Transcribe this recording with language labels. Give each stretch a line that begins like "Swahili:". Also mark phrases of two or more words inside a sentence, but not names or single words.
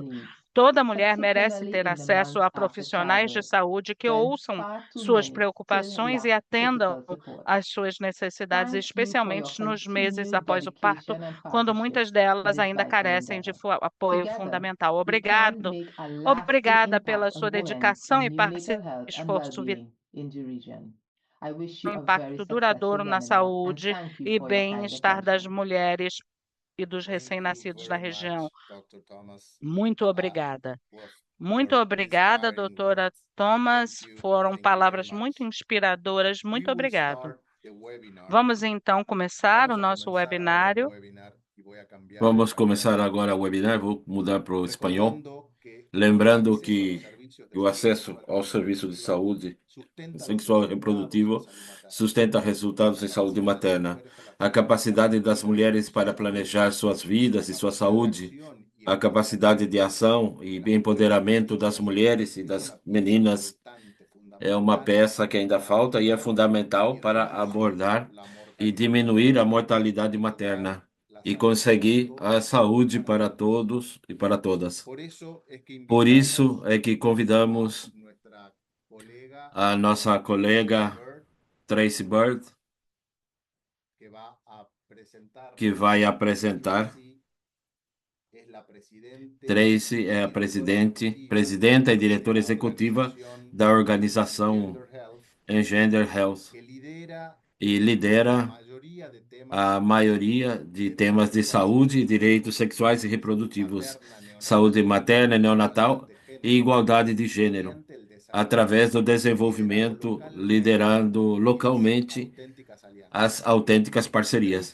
Portuguese: Toda mulher merece ter acesso a profissionais de saúde que ouçam suas preocupações e atendam às suas necessidades, especialmente nos meses após o parto, quando muitas delas ainda carecem de apoio fundamental. Obrigada pela sua dedicação e esforço vital.
English: I wish
Portuguese: um
English: you a very
Portuguese: impacto duradouro
English: successful
Portuguese: na
English: webinar and
Portuguese: saúde
English: thank you
Portuguese: e
English: for your kind
Portuguese: bem-estar das
English: attention.
Portuguese: mulheres e dos
English: Thank you
Portuguese: recém-nascidos da
English: very
Portuguese: região.
English: much, Dr. Thomas.
Portuguese: Muito obrigada. Muito
English: Your
Portuguese: obrigada,
English: inspiring
Portuguese: doutora
English: words.
Portuguese: Thomas.
English: Thank you.
Portuguese: Foram
English: Thank you very
Portuguese: palavras
English: much.
Portuguese: muito inspiradoras.
English: We
Portuguese: Muito
English: will
Portuguese: obrigado.
English: start the webinar.
Portuguese: Vamos então começar o
Spanish: Vamos a
Portuguese: nosso
Spanish: comenzar ahora el
Portuguese: webinário.
Spanish: webinar y voy a cambiar
Portuguese: Vamos
Spanish: al
Portuguese: começar
Spanish: español.
Portuguese: agora o webinar, vou mudar para o espanhol.
Spanish: Recordando que
Portuguese: Lembrando
Spanish: el acceso a
Portuguese: que
Spanish: los servicios de
Portuguese: o
Spanish: salud
Portuguese: acesso
Spanish: sexual
Portuguese: ao
Spanish: y
Portuguese: serviço de
Spanish: reproductiva
Portuguese: saúde
Spanish: sustenta los
Portuguese: sexual e
Spanish: resultados
Portuguese: reprodutivo
Spanish: en salud materna.
Portuguese: sustenta resultados em
Spanish: La
Portuguese: saúde
Spanish: capacidad de las
Portuguese: materna.
Spanish: mujeres para
Portuguese: A
Spanish: planear
Portuguese: capacidade das
Spanish: su
Portuguese: mulheres para
Spanish: salud,
Portuguese: planejar suas vidas
Spanish: su
Portuguese: e sua
Spanish: capacidad de
Portuguese: saúde,
Spanish: acción y
Portuguese: a capacidade de ação e empoderamento das mulheres e
Spanish: es
Portuguese: das
Spanish: una pieza
Portuguese: meninas é uma
Spanish: fundamental
Portuguese: peça que ainda
Spanish: para
Portuguese: falta e é
Spanish: abordar
Portuguese: fundamental
Spanish: y
Portuguese: para
Spanish: reducir
Portuguese: abordar
Spanish: la
Portuguese: e
Spanish: mortalidad
Portuguese: diminuir a
Spanish: materna
Portuguese: mortalidade
Spanish: y lograr
Portuguese: materna
Spanish: la
Portuguese: e
Spanish: salud para
Portuguese: conseguir
Spanish: todos
Portuguese: a
Spanish: y
Portuguese: saúde
Spanish: para
Portuguese: para
Spanish: todas.
Portuguese: todos e para todas.
Spanish: Por eso es que
Portuguese: Por isso
Spanish: invitamos
Portuguese: é que
Spanish: a
Portuguese: convidamos
Spanish: nuestra colega
Portuguese: a nossa colega
Spanish: Bird,
Portuguese: Tracy Bird,
Spanish: que va a presentar.
Portuguese: que vai apresentar. Tracy é a presidenta e diretora executiva da organização Engender Health e lidera a maioria de temas de saúde, direitos sexuais e reprodutivos, saúde materna e neonatal e igualdade de gênero, através do desenvolvimento, liderando localmente as autênticas parcerias.